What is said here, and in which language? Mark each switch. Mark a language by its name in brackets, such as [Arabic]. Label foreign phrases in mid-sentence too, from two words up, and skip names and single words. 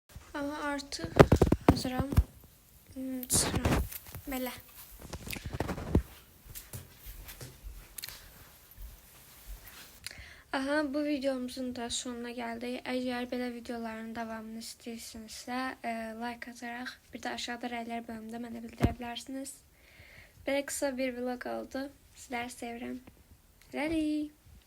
[Turkish] Ama artık hazıram. [Azerbaijani] Çıxıram. Belə. [Turkish] Aha, bu videomuzun da sonuna geldik. [Azerbaijani] Eğer belə videoların davamını istəyirsinizsə, like ataraq, bir də aşağıda rəylər bölümündə mənə bildirə bilərsiniz. Belə qısa bir vlog oldu. Sizləri sevirəm. Hələlik.